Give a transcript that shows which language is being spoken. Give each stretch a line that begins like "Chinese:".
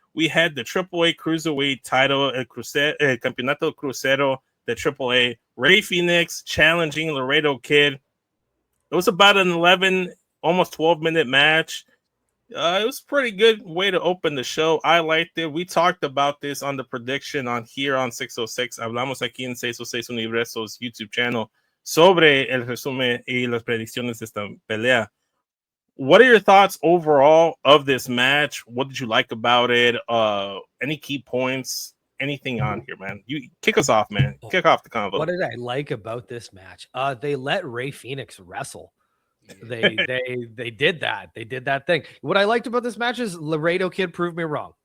English: We had the AAA Cruiserweight title,
Spanish: El Campeonato Crucero,
English: the AAA. Rey Fénix challenging Laredo Kid. It was about an 11, almost 12-minute match. It was a pretty good way to open the show. I liked it. We talked about this on the prediction on 606.
Spanish: Hablamos aquí en 606 Universo's YouTube channel sobre el resumen y las predicciones de esta pelea.
English: What are your thoughts overall of this match? What did you like about it? Any key points? Anything on here, man? You kick us off, man. Kick off the convo. What did I like about this match? They let Rey Fénix wrestle. They did that. They did that thing. What I liked about this match is Laredo Kid proved me wrong.